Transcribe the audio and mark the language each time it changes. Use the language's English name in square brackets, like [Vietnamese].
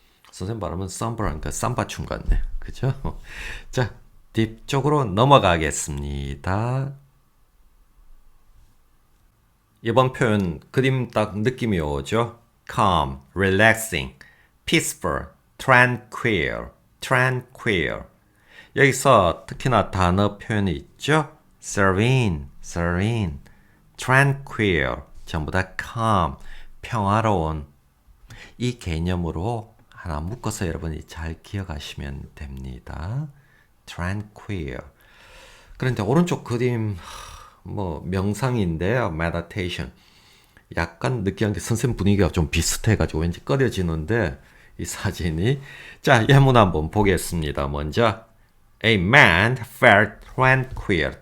[Korean] 선생님 발음은 somber 하니까 쌈바춤 같네. 그죠? 자, 뒤쪽으로 넘어가겠습니다. 이번 표현 그림 딱 느낌이 오죠? [English] calm, relaxing, peaceful, tranquil, tranquil. [Korean] 여기서 특히나 단어 표현이 있죠? [English] serene, serene, tranquil, [Korean] 전부 다 [English] calm, [Korean] 평화로운. 이 개념으로 하나 묶어서 여러분이 잘 기억하시면 됩니다. [English] tranquil. [Korean] 그런데 오른쪽 그림 뭐 명상인데요. [English] meditation. [Korean] 약간 느끼한 게 선생님 분위기가 좀 비슷해가지고 왠지 꺼려지는데 이 사진이. 자, 예문 한번 보겠습니다. 먼저 [English] A man felt tranquil.